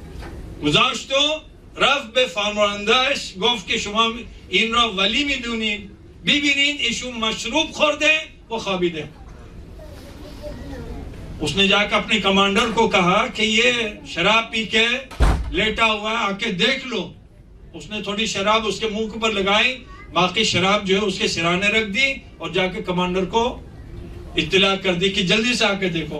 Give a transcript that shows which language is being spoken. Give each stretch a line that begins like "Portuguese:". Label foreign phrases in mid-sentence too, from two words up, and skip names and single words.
Persian: گذاشت و رفت به فرماندهش گفت که شما این را ولی میدونید، ببینید ایشون مشروب خورده و خوابیده.
Urdu: اس نے جا کے اپنے کمانڈر کو کہا کہ یہ شراب پی کے لیٹا ہوا ہے، آ کے دیکھ لو. اس نے تھوڑی شراب اس کے منہ پر لگائی، باقی شراب جو ہے اس کے سرانے رکھ دی اور جا کے کمانڈر کو اطلاع کر دی کہ جلدی سے آ کے دیکھو.